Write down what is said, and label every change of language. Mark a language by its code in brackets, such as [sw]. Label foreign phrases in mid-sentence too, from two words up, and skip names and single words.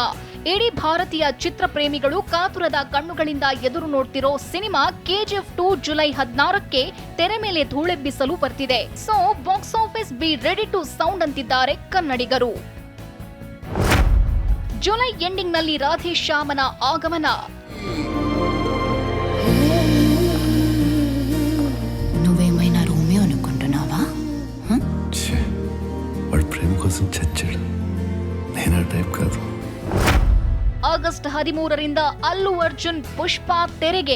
[kn] ಇಡೀ ಭಾರತೀಯ ಚಿತ್ರಪ್ರೇಮಿಗಳು ಕಾತುರದ ಕಣ್ಣುಗಳಿಂದ ಎದುರು ನೋಡ್ತಿರೋ ಸಿನಿಮಾ KGF 2 ಜುಲೈ 16ಕ್ಕೆ ತೆರೆ ಮೇಲೆ ಧೂಳೆಬ್ಬಿಸಲು ಬರ್ತಿದೆ. [en] So box office be ready to sound [kn] ಅಂತಿದ್ದಾರೆ ಕನ್ನಡಿಗರು. ಜುಲೈ ಎಂಡಿಂಗ್ನಲ್ಲಿ ರಾಧೇಶ್ಯಾಮನ ಆಗಮನ. [te] నువ్వేమైనా రోమియో అనుకుంటున్నావా? వాడు ప్రేమ కోసం చచ్చాడు. నేను ఆ టైప్ కాదు. [kn] ಆಗಸ್ಟ್ 13ರಿಂದ ಅಲ್ಲು ಅರ್ಜುನ್ ಪುಷ್ಪ ತೆರೆಗೆ.